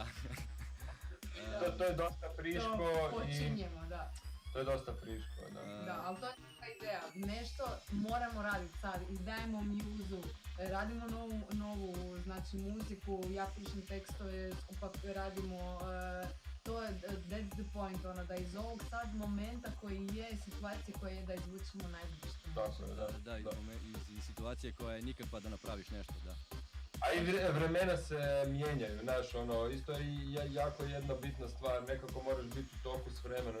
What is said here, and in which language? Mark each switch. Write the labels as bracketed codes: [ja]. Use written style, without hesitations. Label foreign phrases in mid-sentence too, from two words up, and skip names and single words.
[hr] To je dosta friško. Počinjemo, da. To je dosta friško, da. Da, ali to je neka ideja. Nešto moramo raditi sad, izdajemo muzu, radimo novu znači, muziku, ja pišem tekstove, skupa radimo, to je, [en] that's the point, [hr] ono, da iz ovog sad momenta koji je, situacije koje je, da izvučimo najbolje što možemo. Da, iz situacije koja je nikakva da napraviš nešto, da. A i vremena se mijenjaju, znaš, ono, isto je jako jedna bitna stvar, nekako moraš biti u toku s vremenom.